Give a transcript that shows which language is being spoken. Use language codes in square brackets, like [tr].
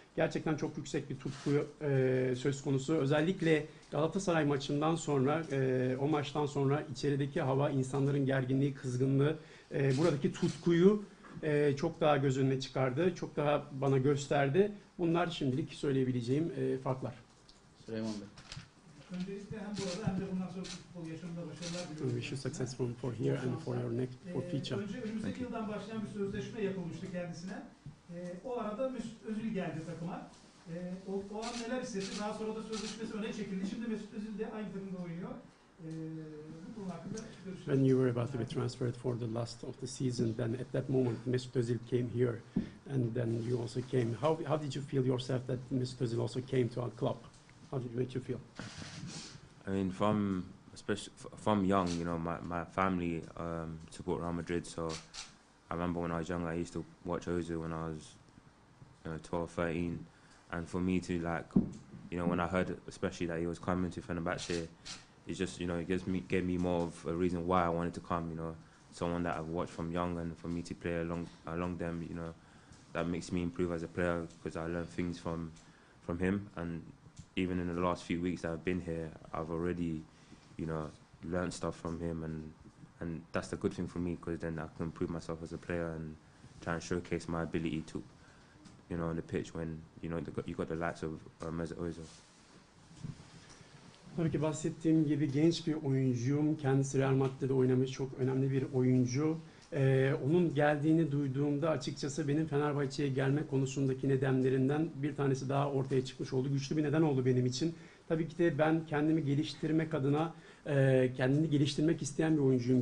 [tr] Gerçekten çok yüksek bir tutku söz konusu. Özellikle Galatasaray maçından sonra, o maçtan sonra içerideki hava, insanların gerginliği, kızgınlığı, buradaki tutkuyu çok daha göz önüne çıkardı. Çok daha bana gösterdi. Bunlar şimdilik söyleyebileceğim farklar. Süleyman Bey. Öncelikle hem burada hem de bundan sonra futbol yaşamında başarılar diliyorum. [en] We wish you success for here and for your next future. [tr] Önümüzdeki yıldan başlayan bir sözleşme yapılmıştı kendisine. O arada Mesut Özil geldi takıma. O an neler hissetti? Daha sonra da sözleşmesi öne çekildi. Şimdi Mesut Özil de aynı takımda oynuyor. Bu konu hakkında görüşürüz. [en] When you were about to be transferred for the last of the season, then at that moment Mesut Özil came here, and then you also came. How did you feel yourself that Mesut Özil also came to our club? How did it make you feel? I mean, from young, you know, my family support Real Madrid, so I remember when I was young, I used to watch Ozil when I was 12, 13, and for me to, like, you know, when I heard especially that he was coming to Fenerbahçe, it just, you know, it gave me more of a reason why I wanted to come, you know. someone that I've watched from young, and for me to play along them, you know, that makes me improve as a player because I learn things from him. And even in the last few weeks that I've been here, I've already, you know, learned stuff from him, and that's the good thing for me because then I can improve myself as a player and try and showcase my ability to, you know, on the pitch when, you know, you got the likes of Mesut Ozil. [tr] Tabii ki bahsettiğim gibi genç bir oyuncuyum. Kendisi Real Madrid'de oynamış çok önemli bir oyuncu. Onun geldiğini duyduğumda açıkçası benim Fenerbahçe'ye gelme konusundaki nedenlerinden bir tanesi daha ortaya çıkmış oldu. Güçlü bir neden oldu benim için. Tabii ki de ben kendimi geliştirmek adına kendini geliştirmek isteyen bir oyuncuyum.